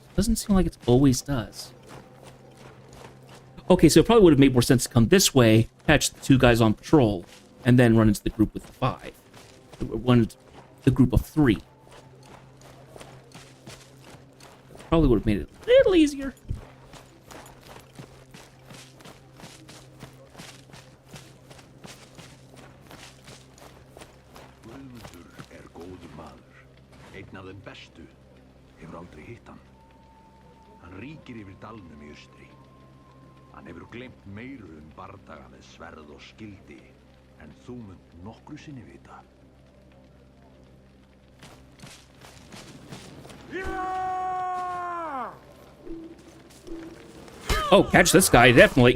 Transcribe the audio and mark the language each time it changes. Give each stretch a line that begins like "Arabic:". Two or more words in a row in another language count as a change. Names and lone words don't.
English: Doesn't seem like it always does. Okay, so it probably would have made more sense to come this way, catch the 2 guys on patrol, and then run into the group with the 5. The group of 3. Probably would have made it a little easier.
Icelandic: Góður maður, einn af þeim bestu, hefur aldrei hitt hann. Hann ríkir yfir dalnum í austri. Hann hefur gleymt meiru bardaga með sverð og skildi, en þú munt nokkru sinni vita.
English: Oh, catch this guy, definitely.